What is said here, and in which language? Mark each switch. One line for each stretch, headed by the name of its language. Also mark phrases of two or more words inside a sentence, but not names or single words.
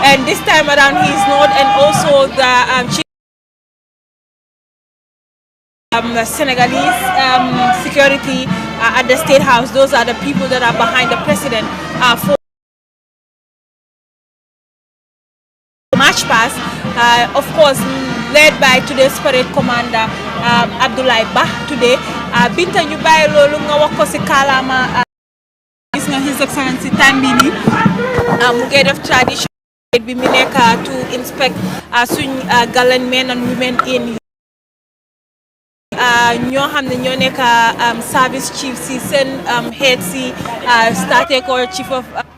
English: And this time around he is not, and also the chief Senegalese security at the State House. Those are the people that are behind the president for March past. Of course, led by today's parade commander Abdullah Bah today.
Wolof: Binta ñu bàyyi loolu nga wax ko ci kàllaama gis nga His Excellency time bi nii mu ngi def tradition bi mu nekk
English: to inspect
Wolof: suñ
English: gallant men and women in
Wolof: ñoo xam ne ñoo nekk
English: service chief
Wolof: si seen head si starté ko
English: chief of